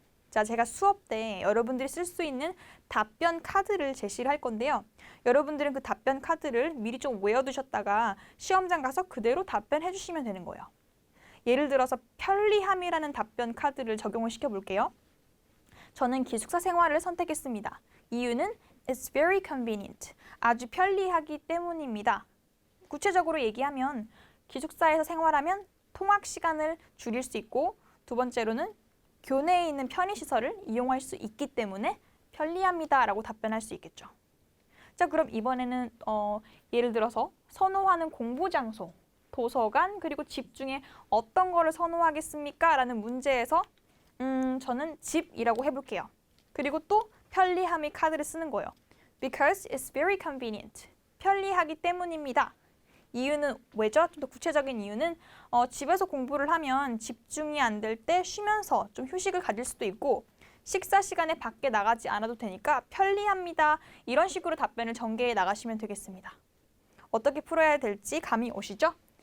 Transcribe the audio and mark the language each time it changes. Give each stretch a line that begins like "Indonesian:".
Korean: 자, 제가 수업 때 여러분들이 쓸 수 있는 답변 카드를 제시를 할 건데요. 여러분들은 그 답변 카드를 미리 좀 외워두셨다가 시험장 가서 그대로 답변해 주시면 되는 거예요. 예를 들어서 편리함이라는 답변 카드를 적용을 시켜볼게요. 저는 기숙사 생활을 선택했습니다. 이유는
English: It's very convenient.
Korean: 아주 편리하기 때문입니다. 구체적으로 얘기하면 기숙사에서 생활하면 통학 시간을 줄일 수 있고 두 번째로는 교내에 있는 편의시설을 이용할 수 있기 때문에 편리합니다 라고 답변할 수 있겠죠. 자, 그럼 이번에는 예를 들어서 선호하는 공부 장소, 도서관, 그리고 집 중에 어떤 거를 선호하겠습니까? 라는 문제에서 저는 집이라고 해볼게요. 그리고 또 편리함이 카드를 쓰는 거예요.
English: Because it's very convenient.
Korean: 편리하기 때문입니다. 이유는 왜죠? 좀 더 구체적인 이유는 집에서 공부를 하면 집중이 안 될 때 쉬면서 좀 휴식을 가질 수도 있고 식사 시간에 밖에 나가지 않아도 되니까 편리합니다. 이런 식으로 답변을 전개해 나가시면 되겠습니다. 어떻게 풀어야 될지 감이 오시죠?